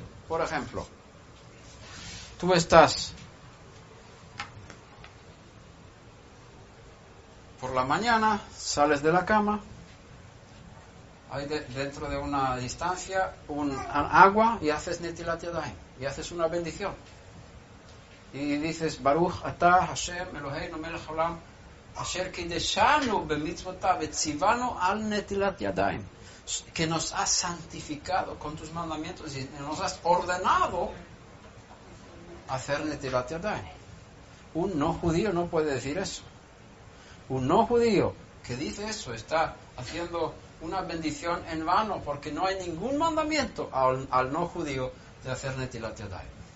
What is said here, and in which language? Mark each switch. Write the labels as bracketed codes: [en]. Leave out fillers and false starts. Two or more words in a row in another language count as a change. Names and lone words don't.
[es] Por ejemplo, tú estás por la mañana, sales de la cama, hay dentro de una distancia un agua y haces [he] נטילת ידיים, [es] y haces una bendición. Y dices, [he] ברוך אתה השם אלוהינו מלך העולם אשר קדשנו במצוותיו וציונו על נטילת ידיים, [es] que nos has santificado con tus mandamientos y nos has ordenado hacer [he] נטילת ידיים. [es] Un no judío no puede decir eso. Un no judío que dice eso está haciendo una bendición en vano, porque no hay ningún mandamiento al no judío de hacer [he] נטילת ידיים.